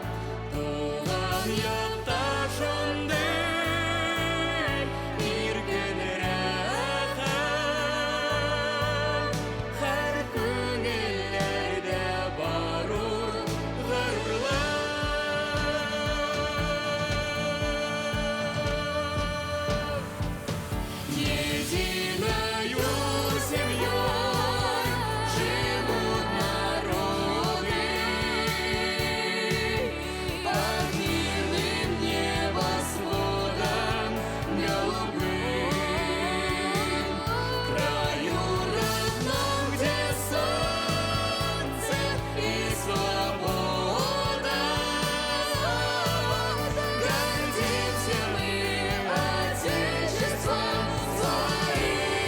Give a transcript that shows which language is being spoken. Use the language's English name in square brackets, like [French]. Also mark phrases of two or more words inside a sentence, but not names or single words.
[Tatar] Туган якта шундый иркен рәхәт, һәр күңелләрдә бар ул горурлык. [Russian] Единою семьей живут народы под мирным небосводом голубым. В краю родном, где солнце и свобода, гордимся мы Отечеством своим.